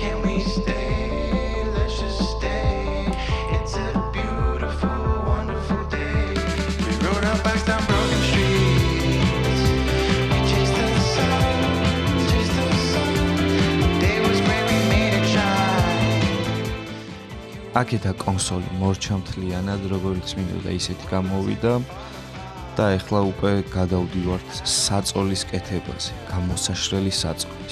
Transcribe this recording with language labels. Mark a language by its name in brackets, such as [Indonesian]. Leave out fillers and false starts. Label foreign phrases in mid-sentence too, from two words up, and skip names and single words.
[English] we stay? Let's just stay. It's a beautiful, wonderful day. We rode our bikes down broken streets. We chased the sun, chased the sun. The day was great, we made it shine. [Georgian] აქეთა კონსოლი მორჩა მთლიანად, როგორც მინდოდა ისეთი გამოვიდა და ეხლა უკვე გადავდივართ საწოლის კეთებაზე, გამოსაშრელი საწოლის.